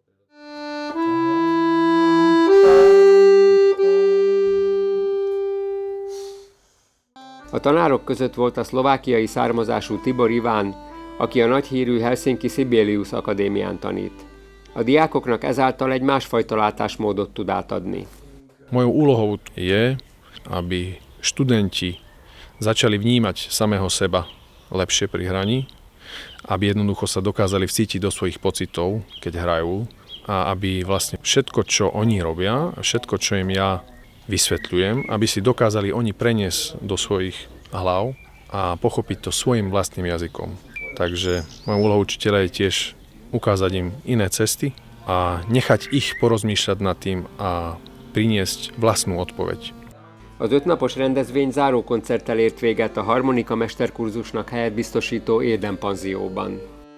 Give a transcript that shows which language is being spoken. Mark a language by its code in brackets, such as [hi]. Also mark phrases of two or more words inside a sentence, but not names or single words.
[hu] A tanárok között volt a szlovákiai származású Tibor Iván, aki a nagyhírű Helsinki Sibelius Akadémián tanít. A diákoknak ezáltal egy másfajta látásmódot tud átadni. [sk] Mojou úlohou je, aby študenti začali vnímať samého seba lepšie pri hraní, aby jednoducho sa dokázali vcítiť do svojich pocitov, keď hrajú, a aby vlastne všetko, čo oni robia, všetko, čo im ja vysvetľujem, aby si dokázali oni preniesť do svojich hlav a pochopiť to svojim vlastným jazykom. Takže mojou úlohou učiteľa je tiež ukázať im iné cesty a nechať ich porozmýšľať nad tým a priniesť vlastnú odpoveď. [hu] Az 5 napos rendezvény záró koncerttel ért véget a harmonika mesterkurzusnak helyet biztosító Érden panzióban.